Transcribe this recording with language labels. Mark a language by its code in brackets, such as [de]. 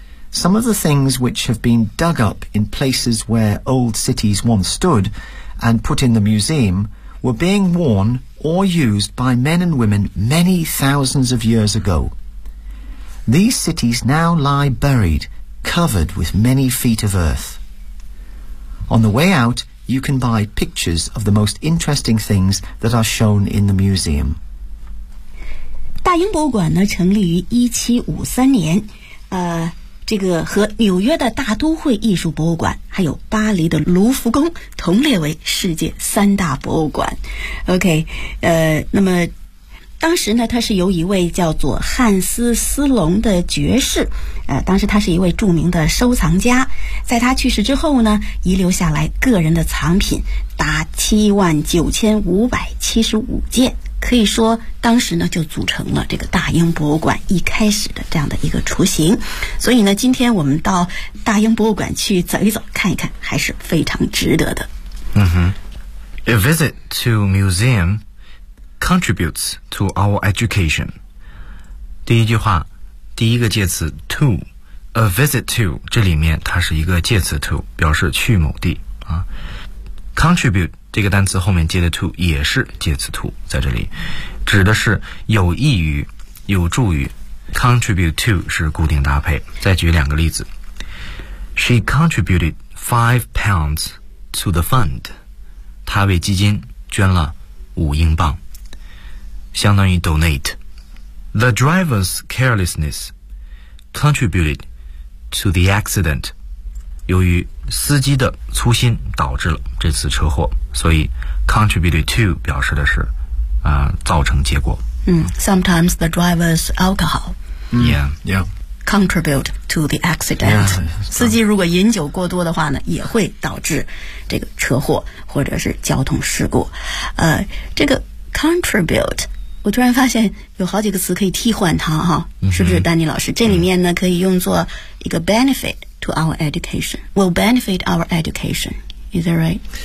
[en] Some of the things which have been dug up in places where old cities once stood and put in the museum were being worn or used by men and women many thousands of years ago. These cities now lie buried, covered with many feet of earth. On the way out, you can buy pictures of the most interesting things that are shown in the museum. [zh] 大英博物馆呢，成立于1753年，这个和纽约的大都会艺术博物馆还有巴黎的卢浮宫同列为世界三大博物馆。 OK， 那么当时呢，他是由一位叫做汉斯·斯隆的爵士，当时他是一位著名的收藏家，在他去世之后呢，遗留下来个人的藏品达79575件，可以说当时呢就组成了这个大英博物馆一开始的这样的一个雏形。所以呢，今天我们到大英博物馆去走一走看一看还是非常值得的。嗯哼。 [en] A visit to museum contributes to our education. [zh] 第一句话，第一个介词 to， a visit to， 这里面它是一个介词 to， 表示去某地啊。 Contribute这个单词后面接的 to 也是介词 to， 在这里指的是有益于、有助于。 Contribute to 是固定搭配。再举两个例子， [en] She contributed £5 to the fund， [zh] 她为基金捐了5英镑，相当于 donate。 [en] The driver's carelessness contributed to the accident， [zh] 由于司机的粗心导致了这次车祸，所以 contributed to 表示的是造成结果。 [en] Sometimes the driver's alcohol contribute to the accident. Yeah, [zh] 司机如果饮酒过多的话呢，也会导致这个车祸或者是交通事故。这个 contribute，我突然发现有好几个词可以替换它哈，是不是丹尼老师？这里面呢，可以用作一个 [en] benefit to our education， will benefit our education， is that right？